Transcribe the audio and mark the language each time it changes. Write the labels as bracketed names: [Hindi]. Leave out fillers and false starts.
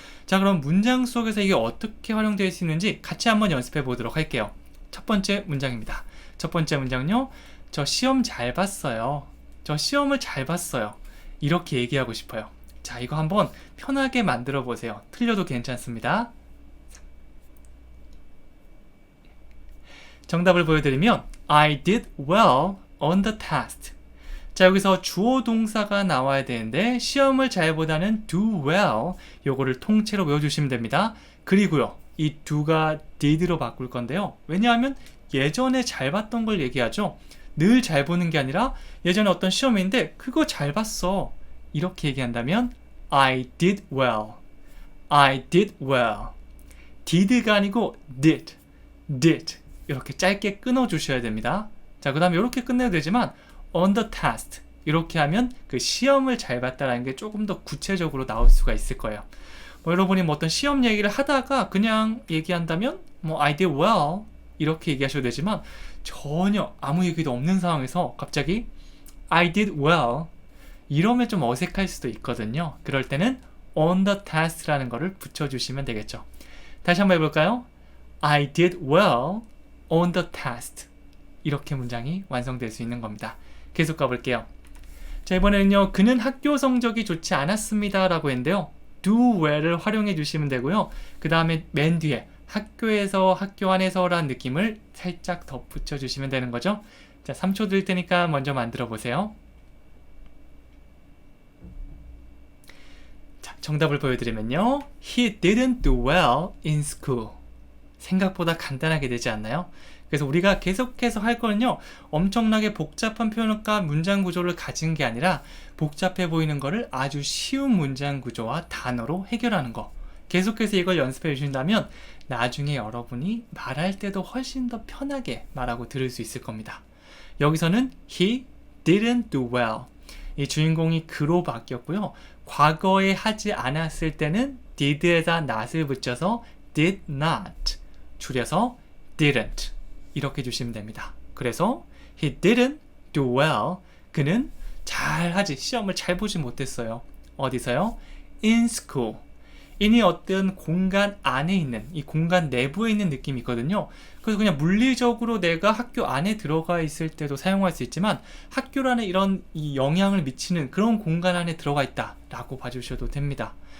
[Korean] 자, 그럼 문장 속에서 이게 어떻게 활용될 수 있는지 같이 한번 연습해 보도록 할게요. 첫 번째 문장입니다. 첫 번째 문장은요. 저 시험 잘 봤어요. 저 시험을 잘 봤어요. 이렇게 얘기하고 싶어요. 자, 이거 한번 편하게 만들어 보세요. 틀려도 괜찮습니다. 정답을 보여드리면 [English] I did well on the test. [Korean] 자, 여기서 주어 동사가 나와야 되는데 시험을 잘 보다는 do well 요거를 통째로 외워주시면 됩니다. 그리고요, 이 do가 did로 바꿀 건데요. 왜냐하면 예전에 잘 봤던 걸 얘기하죠. 늘 잘 보는 게 아니라 예전에 어떤 시험인데 그거 잘 봤어. 이렇게 얘기한다면 [English] I did well. I did well. [Korean] did가 아니고 did. 이렇게 짧게 끊어주셔야 됩니다. 자, 그 다음에 이렇게 끝내도 되지만 [English] on the test [Korean] 이렇게 하면 그 시험을 잘 봤다라는 게 조금 더 구체적으로 나올 수가 있을 거예요. 뭐 여러분이 뭐 어떤 시험 얘기를 하다가 그냥 얘기한다면 뭐 [English] I did well [Korean] 이렇게 얘기하셔도 되지만 전혀 아무 얘기도 없는 상황에서 갑자기 I did well 이러면 좀 어색할 수도 있거든요. 그럴 때는 [English] on the test [Korean] 라는 거를 붙여주시면 되겠죠. 다시 한번 해볼까요? [English] I did well on the test. [Korean] 이렇게 문장이 완성될 수 있는 겁니다. 계속 가볼게요. 자, 이번에는요. 그는 학교 성적이 좋지 않았습니다 라고 했는데요. do well을 활용해 주시면 되고요. 그 다음에 맨 뒤에 학교에서, 학교 안에서 라는 느낌을 살짝 덧붙여 주시면 되는 거죠. 자, 3초 드릴 테니까 먼저 만들어 보세요. 자, 정답을 보여드리면요. [English] He didn't do well in school. [Korean] 생각보다 간단하게 되지 않나요? 그래서 우리가 계속해서 할 거는요. 엄청나게 복잡한 표현과 문장 구조를 가진 게 아니라 복잡해 보이는 거를 아주 쉬운 문장 구조와 단어로 해결하는 거. 계속해서 이걸 연습해 주신다면 나중에 여러분이 말할 때도 훨씬 더 편하게 말하고 들을 수 있을 겁니다. 여기서는 [English] He didn't do well. [Korean] 이 주인공이 그로 바뀌었고요. 과거에 하지 않았을 때는 did에다 not을 붙여서 did not, 줄여서 didn't 이렇게 주시면 됩니다. 그래서 [English] He didn't do well. [Korean] 그는 잘하지, 시험을 잘 보지 못했어요. 어디서요? [English] In school. [Korean] in이 어떤 공간 안에 있는, 이 공간 내부에 있는 느낌이 있거든요. 그래서 그냥 물리적으로 내가 학교 안에 들어가 있을 때도 사용할 수 있지만 학교라는 이런 이 영향을 미치는 그런 공간 안에 들어가 있다 라고 봐주셔도 됩니다.